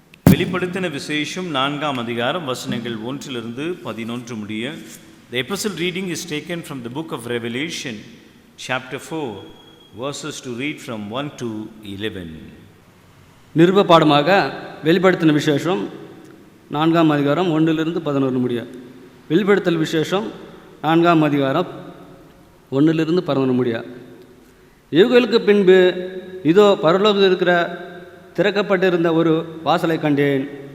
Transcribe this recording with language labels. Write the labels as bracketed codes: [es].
[ta] வெளிப்படுத்தின விசேஷம் 4ஆம் அதிகாரம் வசனங்கள் 1-11 முடிய. [en] The epistle reading is taken from the book of Revelation, chapter 4, verses to read from 1 to 11. [ta] நிருப பாடமாக வெளிப்படுத்தின விசேஷம் 4ஆம் அதிகாரம் 1-11 முடிய. வெளிப்படுத்தல் விசேஷம் 4ஆம் அதிகாரம் 1-11 முடிய. இவர்களுக்கு பின்பு இதோ பரலோகத்தில் இருக்கிற திறக்கப்பட்டிருந்த ஒரு வாசலை கண்டேன்.